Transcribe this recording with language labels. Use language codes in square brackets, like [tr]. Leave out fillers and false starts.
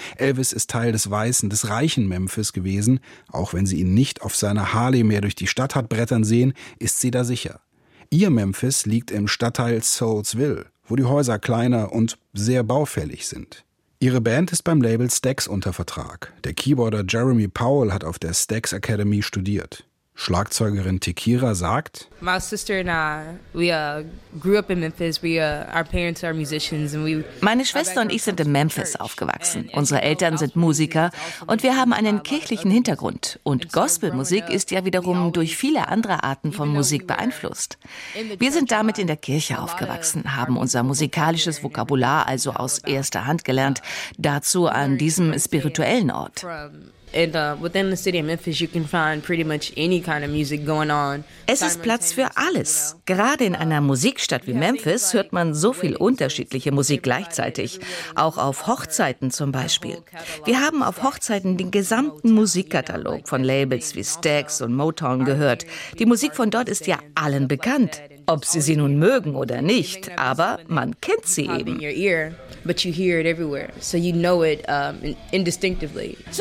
[de] Elvis ist Teil des Weißen, des reichen Memphis gewesen. Auch wenn sie ihn nicht auf seiner Harley mehr durch die Stadt hat brettern sehen, ist sie da sicher. Ihr Memphis liegt im Stadtteil Soulsville, wo die Häuser kleiner und sehr baufällig sind. Ihre Band ist beim Label Stax unter Vertrag. Der Keyboarder Jeremy Powell hat auf der Stax Academy studiert. Schlagzeugerin Tekira sagt: [en] My sister and I, we grew up in Memphis. Our parents are musicians and we. [de] Meine Schwester und ich sind in Memphis aufgewachsen. Unsere Eltern sind Musiker und wir haben einen kirchlichen Hintergrund. Und Gospelmusik ist ja wiederum durch viele andere Arten von Musik beeinflusst. Wir sind damit in der Kirche aufgewachsen, haben unser musikalisches Vokabular also aus erster Hand gelernt, dazu an diesem spirituellen Ort. [en] And within the city of Memphis you can find pretty much any kind of music going on. [de] Es ist Platz für alles. Gerade in einer Musikstadt wie Memphis hört man so viel unterschiedliche Musik gleichzeitig, auch auf Hochzeiten zum Beispiel. Wir haben auf Hochzeiten den gesamten Musikkatalog von Labels wie Stax und Motown gehört. Die Musik von dort ist ja allen bekannt, ob sie sie nun mögen oder nicht, aber man kennt sie eben. [en] But you hear it everywhere, so you know it indistinctively.